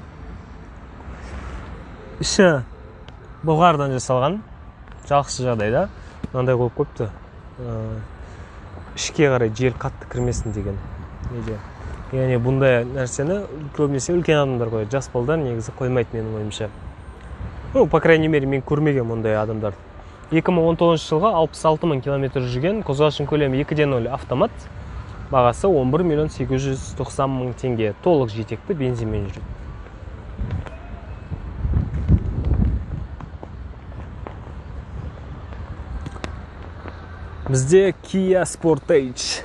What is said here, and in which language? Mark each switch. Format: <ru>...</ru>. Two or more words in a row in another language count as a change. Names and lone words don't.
<kk>Іші былғардан жасалған. Жақсы жағдайда. Мынандай қойып қойыпты. Ішке қарай жел қатты кірмесін деген. Яғни бұндай нәрсені көбінесе үлкен адамдар қояды. Жас балдар негізі қоймайды менің ойымша.</kk> <ru>По крайней мере,</ru> <kk>мен көрмеген мұндай адамдар. 2019 жылға 66.000 км жүрген, қозғалышының көлемі 2/0 автомат. Бағасы 11 миллион 890 мың теңге. Толық жетекті бензинмен жүреді. Бізде Kia Sportage.</kk>